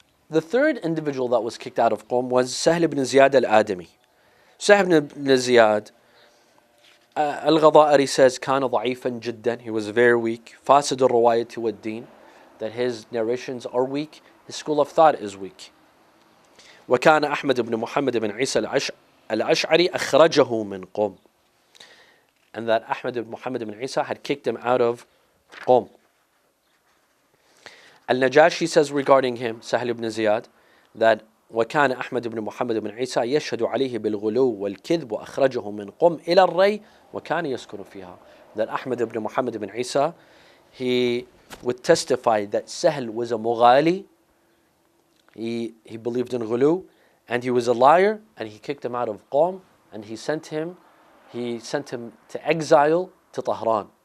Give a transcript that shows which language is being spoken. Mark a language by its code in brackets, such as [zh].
[en] The third individual that was kicked out of Qom was Sahl ibn Ziyad al-Adami. Sahl ibn Ziyad, Al-Ghada'ari says كان ضعيفا جدا. He was very weak. فاسد الرواية والدين, that his narrations are weak, his school of thought is weak. [ar] وكان أحمد بن محمد بن عيسى الأشعري أخرجه من قم. [en] And that Ahmad ibn Muhammad ibn Isa had kicked him out of Qom. [ar] Al-Najashi says regarding him, Sahl ibn Ziyad, that وكان أحمد بن محمد بن عيسى يشهد عليه بالغلو والكذب وأخرجه من قم إلى الري وكان يسكن فيها. [en] That Ahmad ibn Muhammad ibn Isa, he would testify that Sahl was a mughali, he believed in ghulu, and he was a liar, and he kicked him out of Qom, and he sent him to exile to Tahran.